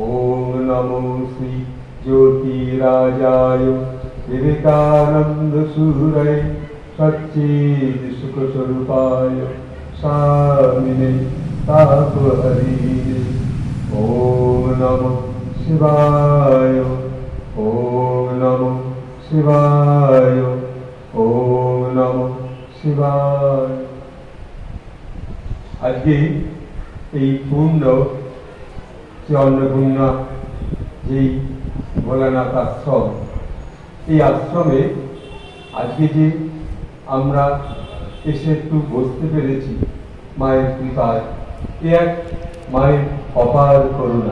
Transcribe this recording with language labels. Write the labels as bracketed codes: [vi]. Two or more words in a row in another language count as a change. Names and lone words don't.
[sa] ॐ नमो श्री ज्योतिराजाय विवेकानंद सूरये सच्चिद सुखस्वरूपाय स्वामिने तापहरिये। ॐ नमो शिवाय, ॐ नमो शिवाय, ॐ नमो शिवाय। [hi] आज के पूर्ण [bn] যে অন্নপূর্ণা যেই ভোলানাথ আশ্রম, এই আশ্রমে আজকে যে আমরা এসে একটু বসতে পেরেছি মায়ের কৃপায়, এ এক মায়ের অপার করুণা।